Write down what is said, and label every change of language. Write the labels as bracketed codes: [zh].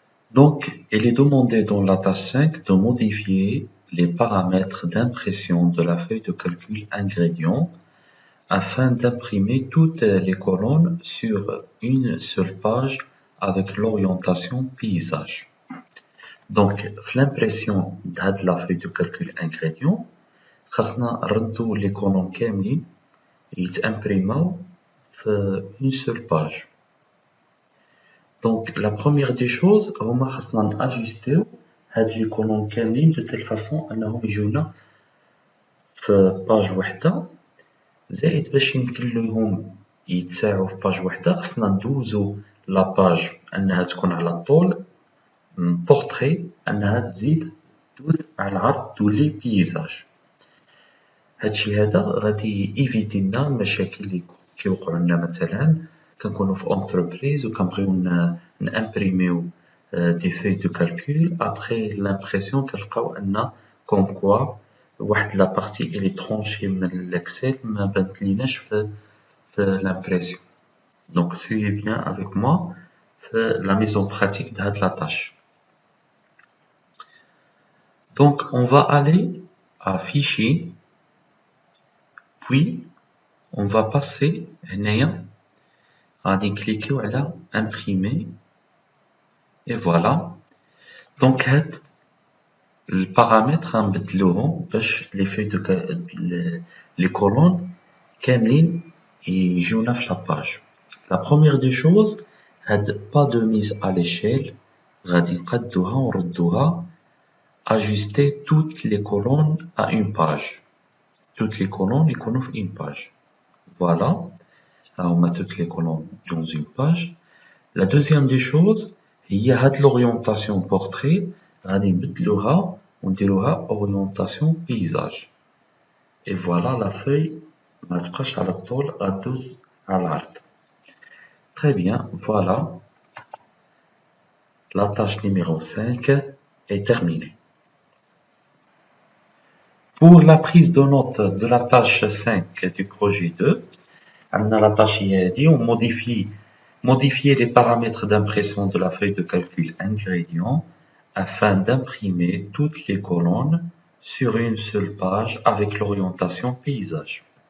[fr] Donc, il est demandé dans la tâche 5 de modifier les paramètres d'impression de la feuille de calcul ingrédients afin d'imprimer toutes les colonnes sur une seule page avec l'orientation paysage. Donc, l'impression de la feuille de calcul ingrédients, [ar] خاصنا نردو [fr] les colonnes [ar] كاملين يتامبريماو في [fr] une seule page. Donc, la première des choses, [ar] هما خاصنا ناجستيو هاد les colonnes كاملين [fr] de telle façon [ar] انهم يجونا في page وحده، زائد باش يمكن لهم يتساعوا في page وحده خاصنا ندوزو لا page انها تكون على الطول بورتري انها تزيد دوز على العرض تولي بيزاج. هادشي هذا غادي يفيدي لنا المشاكل اللي كيوقعوا لنا مثلا كنكونوا في اونتربريز وكنبغيو نامبريميو دي فوي دو كالكول ابري لامبرسيون كنلقاو ان كوم كوا واحد لا بارتي اللي ترونشي من الاكسل ما بانتليناش في l'impression. [fr] Donc suivez bien avec moi la mise en pratique de la tâche. Donc on va aller à fichier, puis on va passer à cliquer à imprimer et voilà. Donc le paramètre les feuilles les colonnes [ar] كاملين يجونا في [fr] la page. La première des choses, pas de mise à l'échelle, [ar] غادي نقادوها ونردوها [fr] ajuster toutes les colonnes à une page. Toutes les colonnes [ar] يكونوا [fr] في une page. Voilà, on met toutes les colonnes dans une page. La deuxième des choses, il y a l'orientation portrait, [ar] غادي نبدلوها ونديروها [fr] orientation paysage. Et voilà la feuille [ar] ما تبقاش على الطول غدوز على العرض. [fr] Très bien, voilà. La tâche numéro 5 est terminée. Pour la prise de note de la tâche 5 du projet 2, on a la tâche ici, on modifier les paramètres d'impression de la feuille de calcul ingrédients afin d'imprimer toutes les colonnes sur une seule page avec l'orientation paysage.